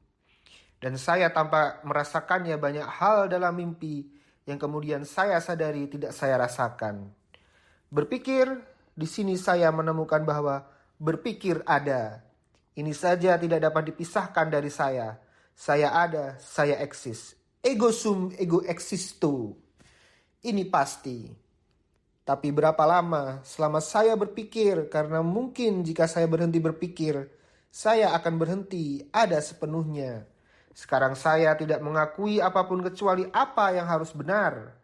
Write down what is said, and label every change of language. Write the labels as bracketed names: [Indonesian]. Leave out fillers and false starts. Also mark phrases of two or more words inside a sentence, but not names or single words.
[Indonesian] Dan saya tanpa merasakannya banyak hal dalam mimpi yang kemudian saya sadari tidak saya rasakan. Berpikir, di sini saya menemukan bahwa berpikir ada. Ini saja tidak dapat dipisahkan dari saya. Saya ada, saya eksis. [Latin] Ego sum, ego existo. [Indonesian] Ini pasti. Tapi berapa lama selama saya berpikir, karena mungkin jika saya berhenti berpikir, saya akan berhenti ada sepenuhnya. Sekarang saya tidak mengakui apapun kecuali apa yang harus benar.